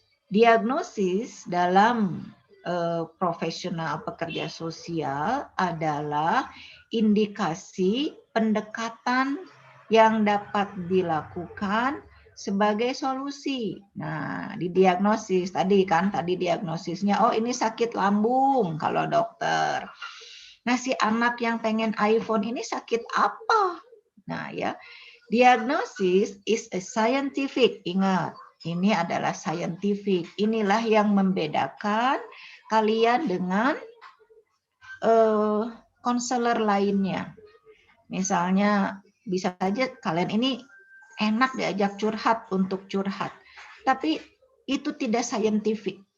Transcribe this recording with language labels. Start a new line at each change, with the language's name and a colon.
Indonesian: Diagnosis dalam profesional pekerja sosial adalah indikasi pendekatan yang dapat dilakukan sebagai solusi. Nah, di diagnosis tadi diagnosisnya, oh ini sakit lambung kalau dokter. Nah, si anak yang pengen iPhone ini sakit apa? Nah, ya,
English: diagnosis is a scientific.
Indonesian: Ingat, ini adalah scientific. Inilah yang membedakan kalian dengan konselor lainnya. Misalnya, bisa saja kalian ini enak diajak curhat untuk curhat. Tapi itu tidak scientific.